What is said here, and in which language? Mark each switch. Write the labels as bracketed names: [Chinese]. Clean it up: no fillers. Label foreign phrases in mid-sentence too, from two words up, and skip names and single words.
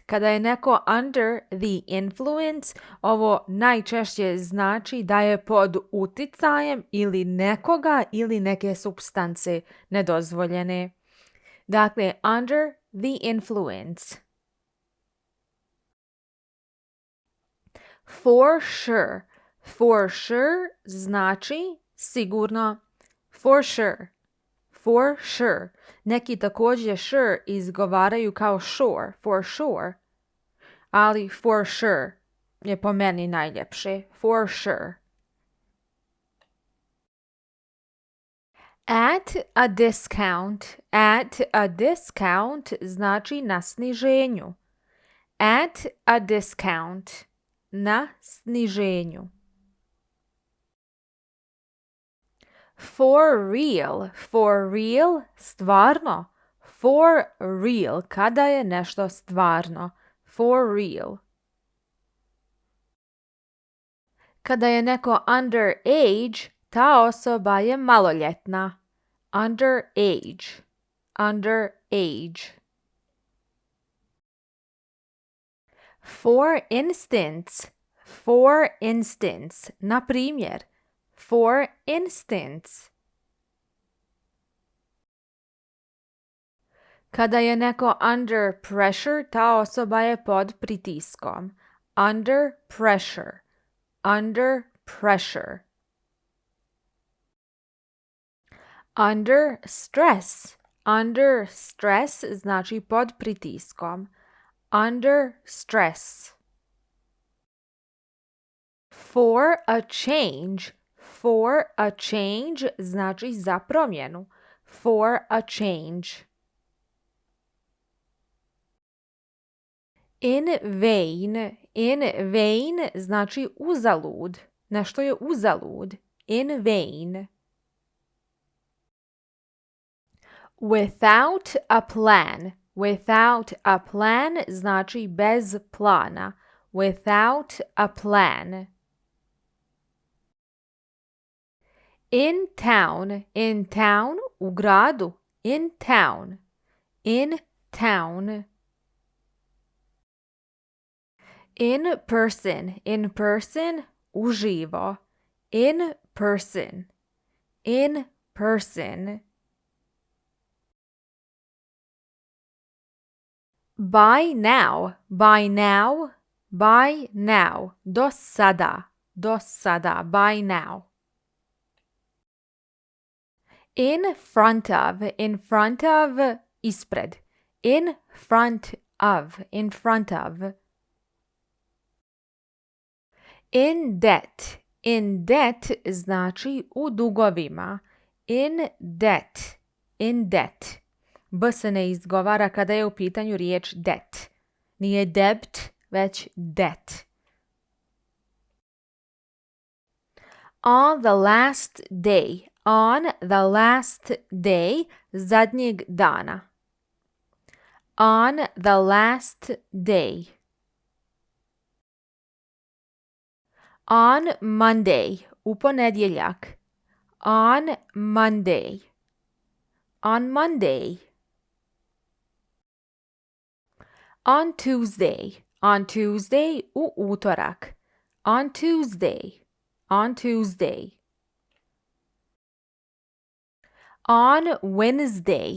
[Bosnian] Kada je neko [English] under the influence, [Bosnian] ovo najčešće znači da je pod uticajem ili nekoga ili neke supstance nedozvoljene. Dakle, [English] under the influence. For sure. For sure [Bosnian] znači sigurno. [English] For sure. For sure. [Bosnian] Neki također sure izgovaraju kao sure. [English] For sure. [Bosnian] Ali [English] for sure [Bosnian] je po meni najljepše. [English] For sure. At a discount. At a discount [Bosnian] znači na sniženju. [English] At a discount. [Bosnian] Na sniženju. [English] For real. For real, stvarno. For real, [Bosnian] kada je nešto stvarno. [English] For real. [Bosnian] Kada je neko underage, ta osoba je maloljetna. [English] Underage. Underage. For instance. For instance. [Bosnian] Na primjer. [English] For instance. [Bosnian] Kada je neko [English] under pressure, [Bosnian] ta osoba je pod pritiskom. [English] Under pressure. Under pressure. Under stress. Under stress [Bosnian] znači pod pritiskom. [English] Under stress. For a change. For a change [Bosnian] znači za promjenu. [English] For a change. In vain. In vain [Bosnian] znači uzalud. Nešto je uzalud. [English] In vain. Without a plan. Without a plan [Bosnian] znači bez plana. [English] Without a plan. In town. In town, [Bosnian] u gradu. [English] In town. In town. In person. In person, uživo. In person. In person. By now. By now. By now. [Bosnian] Do sada. Do sada. [English] By now. In front of. In front of, ispred. In front of. In front of. In debt. In debt [Bosnian] znači u dugovima. [English] In debt. In debt. [Bosnian] B se ne izgovara kada je u pitanju riječ debt. [English] Nije debt, već debt. On the last day. On the last day, [Bosnian] zadnjeg dana. [English] On the last day. On Monday, [Bosnian] u ponedjeljak. [English] On Monday. On Monday. On Tuesday. On Tuesday [Bosnian] u utorak. [English] On Tuesday. On Tuesday. On Wednesday.